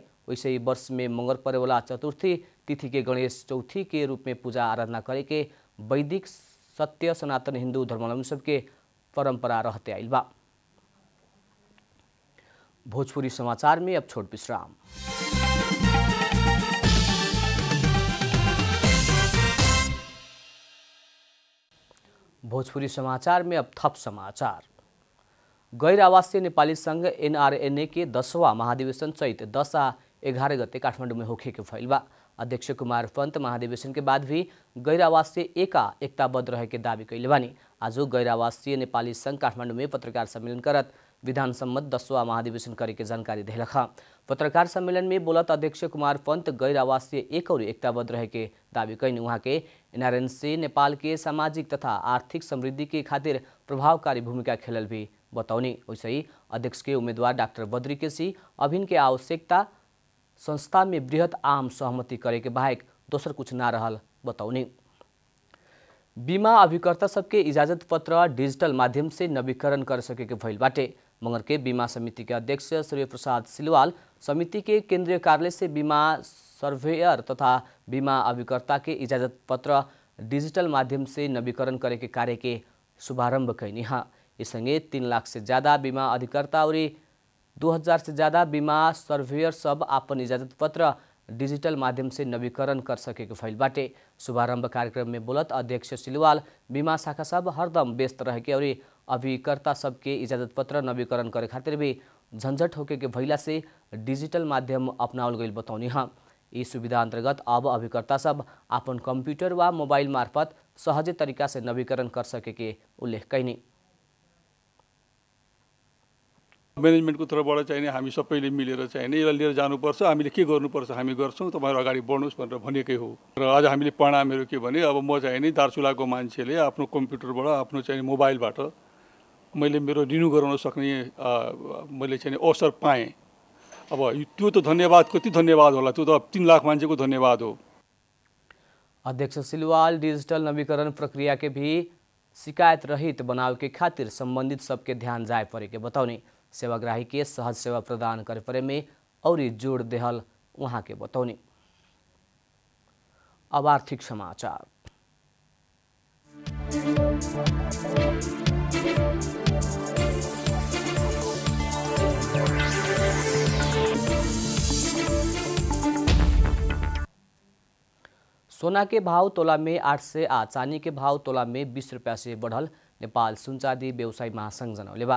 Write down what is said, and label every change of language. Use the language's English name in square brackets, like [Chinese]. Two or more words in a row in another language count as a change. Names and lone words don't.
[Bhojpuri] वैसे ही वर्ष में मंगर परे वाला चतुर्थी तिथि के गणेश चौथी के रूप में पूजा आराधना करे के वैदिक सत्य सनातन हिंदू धर्मावलंबी सबके परंपरा रहते आइल बा। भोजपुरी समाचार में अब छोट विश्राम। भोजपुरी समाचार में अब थप समाचार। गैर आवासीय नेपाली संघ एनआरएनए के 10वां महाधिवेशन चैत 10 आ 11 गते काठमाडौँ में होखे के भइल बा। अध्यक्ष कुमार पंत महाधिवेशन के बाद भी गैर आवासीय एकताबद्ध रहे के दावी कैले बानी। आज गैर आवासीय नेपाली संघ काठमाडौँ में पत्रकार सम्मेलन करत विधान सम्मत 10वां महाधिवेशन करे के जानकारी देलख। पत्रकार सम्मेलन में बोलत अध्यक्ष कुमार पंत गैर आवासीय एक और एकताबद्ध रहे के दावी कैनी। उहाँ के एनआरएनए नेपाल के सामाजिक तथा आर्थिक समृद्धि के खातिर प्रभावकारी भूमिका खेलल भी बताउने। वैसे ही अध्यक्ष के उम्मीदवार डाक्टर बद्री केसी अभिन के आवश्यकता संस्था में बृहत आम सहमति करे के बाहेक दोसर कुछ ना रहल बताउने। बीमा अभिकर्ता सबके इजाजत पत्र डिजिटल माध्यम से नवीकरण कर सके के भइल बाटे। मगर के बीमा समिति के अध्यक्ष सूर्य प्रसाद सिलवाल समिति के केंद्रीय कार्यालय से बीमा सर्वेयर तथा बीमा अभिकर्ता के इजाजत पत्र डिजिटल माध्यम से नवीकरण करे के कार्य के शुभारंभ कैनी। इसंगे 3 लाख से ज़्यादा बीमा अधिकर्ता और 2000 से ज़्यादा बीमा सर्वेयर सब अपन इजाजत पत्र डिजिटल माध्यम से नवीकरण कर सके के भइल बाटे। शुभारंभ कार्यक्रम में बोलत अध्यक्ष सिलवाल बीमा शाखा सब हरदम व्यस्त रहे के और अभिकर्ता सबके इजाजत पत्र नवीकरण करे खातिर भी झंझट होके के भइला से डिजिटल माध्यम अपनावल गइल बताउनी। यी सुविधा अंतर्गत अब अभिकर्ता सब अपन कंप्यूटर वा मोबाइल मार्फत सहज तरीका से नवीकरण कर सके के उल्लेख कैनी। [Nepali] म्यानेजमेन्टको तर्फबाट चाहिने हामी सबैले मिलेर चाहिने यसलाई लिएर जानुपर्छ, हामीले के गर्नुपर्छ हामी गर्छौँ, तपाईँहरू अगाडि बढ्नुहोस् भनेर भनेकै हो। र आज हामीले परिणामहरू के भने अब म चाहिँ नि दार्चुलाको मान्छेले आफ्नो कम्प्युटरबाट आफ्नो चाहिँ मोबाइलबाट मैले मेरो रिन्यू गराउन सक्ने मैले चाहिँ अवसर पाएँ। अब त्यो त धन्यवाद कति धन्यवाद होला, त्यो त 3 लाख मान्छेको धन्यवाद हो। [Bhojpuri] अध्यक्ष सिलवाल डिजिटल नवीकरण प्रक्रिया के भी शिकायत रहित बनावे के खातिर संबंधित सबके ध्यान जाए पड़े के बताउने। सेवाग्राही के सहज सेवा प्रदान करे परे में और जोड़ देहल वहाँ के बताउने। अब आर्थिक समाचार। सोना के भाव तोला में 8 से आ चांदी के भाव तोला में 20 रुपया से बढ़ल नेपाल सुन चाँदी व्यवसायी महासंघ जनौले बा।